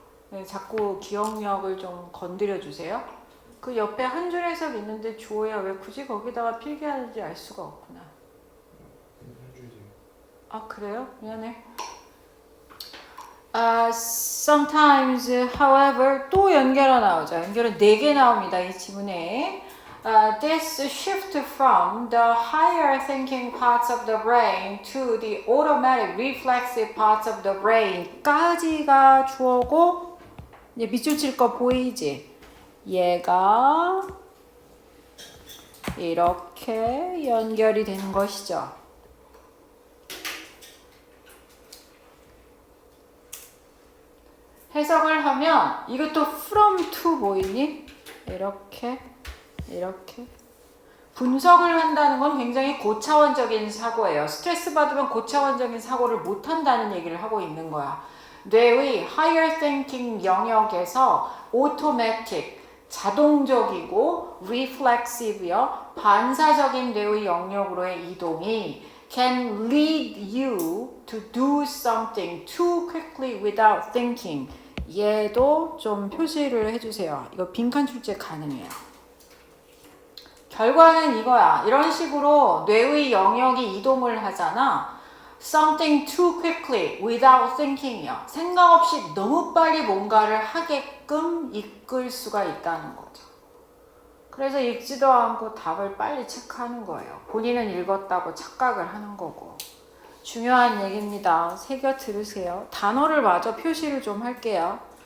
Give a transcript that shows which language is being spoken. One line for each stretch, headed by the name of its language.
Korean: 네, 자꾸 기억력을 좀 건드려 주세요. 그 옆에 한 줄 해석 있는데 주어야 왜 굳이 거기다가 필기하는지 알 수가 없구나. 아 그래요? 미안해.
English: Sometimes, however,
Korean: 또 연결어 나오죠. 연결어 4개 나옵니다. 이 지문에.
English: This shift from the higher thinking parts of the brain to the automatic reflexive parts of the brain
Korean: 까지가 주어고 이제 밑줄 칠 거 보이지? 얘가 이렇게 연결이 되는 것이죠. 해석을 하면 이것도 from to 보이니? 이렇게 분석을 한다는 건 굉장히 고차원적인 사고예요. 스트레스 받으면 고차원적인 사고를 못 한다는 얘기를 하고 있는 거야. 뇌의
English: higher thinking
Korean: 영역에서
English: automatic,
Korean: 자동적이고
English: reflexive요,
Korean: 반사적인 뇌의 영역으로의 이동이
English: can lead you to do something too quickly without thinking.
Korean: 얘도 좀 표시를 해주세요. 이거 빈칸 출제 가능해요. 결과는 이거야. 이런 식으로 뇌의 영역이 이동을 하잖아.
English: Something too quickly without thinking이요.
Korean: 생각 없이 너무 빨리 뭔가를 하게끔 이끌 수가 있다는 거죠. 그래서 읽지도 않고 답을 빨리 체크하는 거예요. 본인은 읽었다고 착각을 하는 거고. 중요한 얘기입니다. 새겨 들으세요. 단어를 마저 표시를 좀 할게요.